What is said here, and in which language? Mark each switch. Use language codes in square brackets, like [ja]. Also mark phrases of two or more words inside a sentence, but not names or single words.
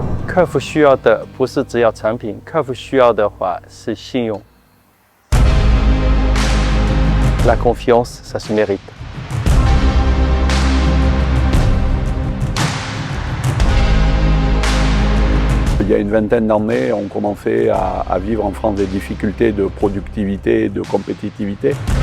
[zh] 客户需要的不是只要产品，客户需要的话是信用。 [fr] La confiance, ça se mérite. Il y a une vingtaine d'années, on commençait à vivre en France des difficultés de productivité et de compétitivité.